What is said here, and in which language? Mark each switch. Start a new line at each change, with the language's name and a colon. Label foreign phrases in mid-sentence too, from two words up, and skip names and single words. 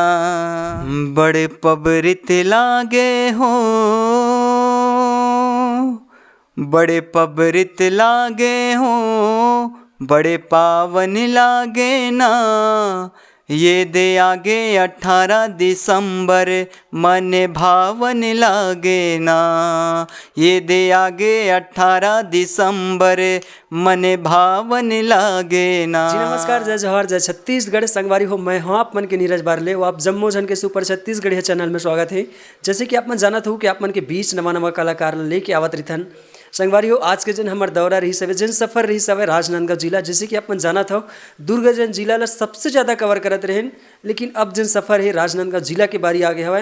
Chhattisgarhi: बड़े पबरित लागे हो, बड़े पबरित लागे हो, बड़े पावन लागे ना। ये दे आगे 18 दिसंबर मन भावन लागे ना। ये दे आगे 18 दिसंबर मन भावन लागे ना। जी नमस्कार, जय जवाहर, जय छत्तीसगढ़। संगवारी हो, मैं हूँ आप मन के नीरज बारले। वो आप जम्मो जन के सुपर छत्तीसगढ़ है चैनल में स्वागत है। जैसे कि आप मन जानत हो कि आप मन के बीच नवा नवा कलाकार लेके आवत रहिथन। संगवारी हो, आज के जन हमार दौरा रही सवे, जिन सफर रही सवे राजनांदगांव जिला। जैसे कि आप मन जानत हो दुर्ग जन जिला ला सबसे ज़्यादा कवर करत रहें, लेकिन अब जिन सफर है राजनांदगांव जिला के बारी आगे हवा।